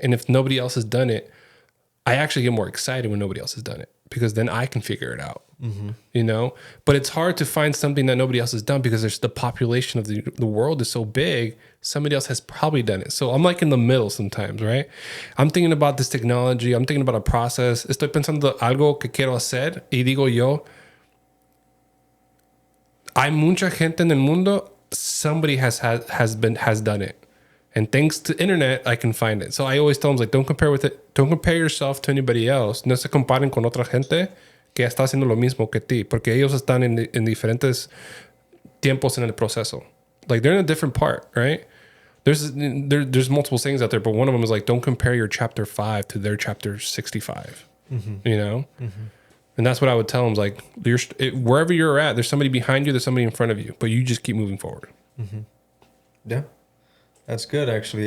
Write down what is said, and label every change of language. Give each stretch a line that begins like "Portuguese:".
English: And if nobody else has done it, I actually get more excited when nobody else has done it, because then I can figure it out. Mm-hmm. But it's hard to find something that nobody else has done, because there's the population of the world is so big. Somebody else has probably done it. So I'm like in the middle sometimes, right? I'm thinking about this technology. I'm thinking about a process.
Spanish: Estoy pensando algo que quiero hacer y digo yo, hay mucha gente en el mundo.
English: Somebody has done it. And thanks to internet, I can find it. So I always tell them, like, don't compare yourself to anybody else.
Spanish: No se comparen con otra gente que está haciendo lo mismo que ti, porque ellos están en diferentes tiempos en el proceso.
English: Like, they're in a different part, right? There's multiple sayings out there, but one of them is like, don't compare your chapter 5 to their chapter 65. Mm-hmm. Mm-hmm. And that's what I would tell them. Like, wherever you're at, there's somebody behind you, there's somebody in front of you, but you just keep moving forward. Mm-hmm. Yeah. That's good, actually.